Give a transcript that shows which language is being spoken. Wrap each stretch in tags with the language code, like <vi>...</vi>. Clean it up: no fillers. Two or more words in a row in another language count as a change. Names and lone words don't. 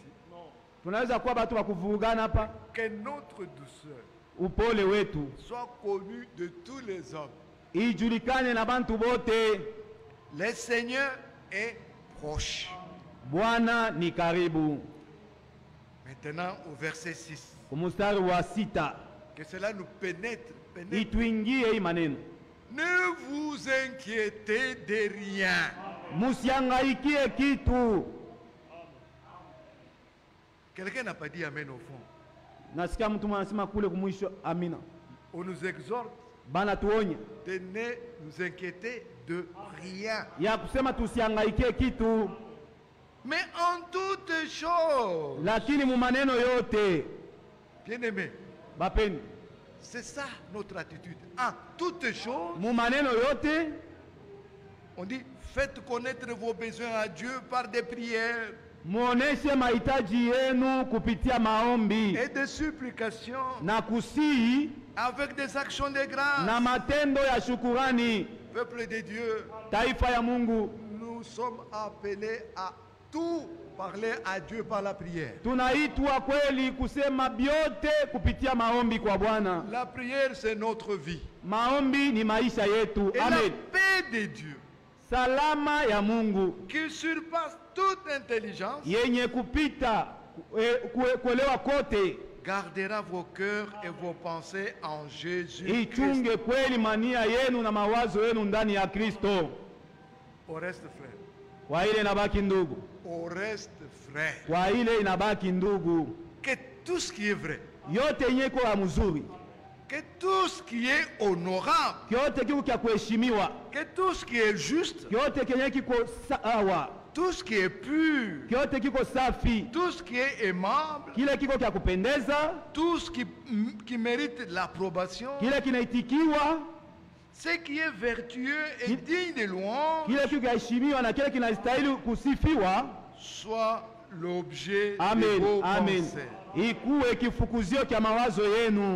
<sw>Tunaweza kuwa batu wa kuvurugana hapa.</sw> <fr>Que notre douceur</fr> <sw>Upole wetu</sw> <fr>soit connue de tous les hommes.</fr> <sw>ijulikane na bantu bote.</sw> <fr>Le Seigneur est proche.</fr> <sw>Bwana ni karibu.</sw> <fr>Maintenant au verset 6.</fr> <sw>Kumustari wa 6.</sw> <fr>Que cela nous pénètre.</fr> <sw>Ituingie hii maneno.</sw> <fr>Ne vous inquiétez de rien.</fr> <sw>Musiangaikie kitu.</sw> <fr>Quelqu'un n'a pas dit amen au fond.</fr> <sw>Nasikia mtu anasema kule kumwisho amina.</sw> <fr>On nous exhorte</fr> <sw>Bana tuonya</sw> <fr>de ne nous inquiéter de rien.</fr> <sw>ya kusema tusiangaikie kitu,</sw> <fr>Mais en toutes choses,</fr> <sw>lakini mu maneno yote</sw> <fr>bien-aimés,</fr> <sw>bapeni,</sw> <fr>c'est ça notre attitude. En toutes choses,</fr> <sw>mu maneno yote</sw> <fr>on dit faites connaître vos besoins à Dieu par des prières</fr> <sw>muoneshe mahitaji yenu kupitia maombi</sw> <fr>et des supplications</fr> <sw>na kusihi</sw> <fr>avec des actions de grâce.</fr> <sw>na matendo ya shukurani.</sw> <fr>Peuple de Dieu,</fr> <sw>Taifa ya Mungu,</sw> <fr>nous sommes appelés à tout parler à Dieu par la prière.</fr> <sw>tunaitwa kweli kusema byote kupitia maombi kwa Bwana.</sw> <fr>La prière, c'est notre vie.</fr> <sw>Maombi ni maisha yetu.</sw> <fr>Et la Amen. paix de Dieu,</fr> <sw>Salama ya Mungu</sw> <fr>qui surpasse toute intelligence,</fr> <sw>yenye kupita kuelewa kote</sw> <fr>gardera vos cœurs et vos pensées en Jésus.</fr> <sw>ichunge kweli mania yenu na mawazo yenu ndani ya Kristo.</sw> <fr>Au reste, frère.</fr> <sw>Kwa ile inabaki ndugu,</sw> <fr>Au reste, frère.</fr> <sw>kwa ile inabaki ndugu,</sw> <fr>Que tout ce qui est vrai,</fr> <sw>yote yenye iko ya mzuri,</sw> <fr>Que tout ce qui est honorable,</fr> <sw>kyote kiko kya kuheshimiwa,</sw> <fr>que tout ce qui est juste,</fr> <sw>kyote kenye kiko sawa,</sw> <fr>tout ce qui est pur,</fr> <sw>kyote kiko safi,</sw> <fr>tout ce qui est aimable,</fr> <sw>kile kiko kya kupendeza,</sw> <fr>tout ce qui mérite l'approbation,</fr> <sw>kile kinaitikiwa,</sw> <fr>ce qui est vertueux et digne de louange,</fr> <sw>kile kiko kyaheshimiwa na kile kinastahili kusifiwa.</sw> <fr>soit l'objet de Amen, vos amen. pensées.</fr> <sw>Ikuwe kifukuzio kya mawazo yenu.</sw>